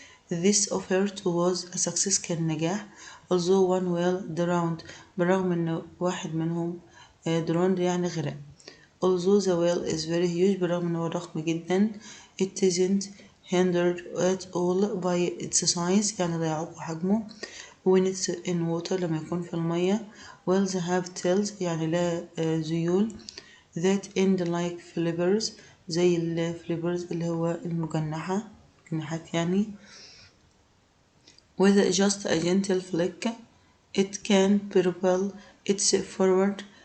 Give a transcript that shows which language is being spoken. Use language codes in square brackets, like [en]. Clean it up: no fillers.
[en] This effort was a success، [ar] كان نجاح. [en] although one whale drowned، [ar] بالرغم ان واحد منهم drowned يعني غرق. [en] although the whale is very huge، [ar] بالرغم انه ضخم جدا. [en] it isn't hindered at all by its size، [ar] يعني لا يعوق حجمه. [en] when it's in water، [ar] لما يكون في المية. [en] whales have tails، [ar] يعني لا ذيول. [en] that end like flippers، [ar] زي الفليبرز اللي هو جناحات يعني. [en] with just a gentle flick it can propel its forward.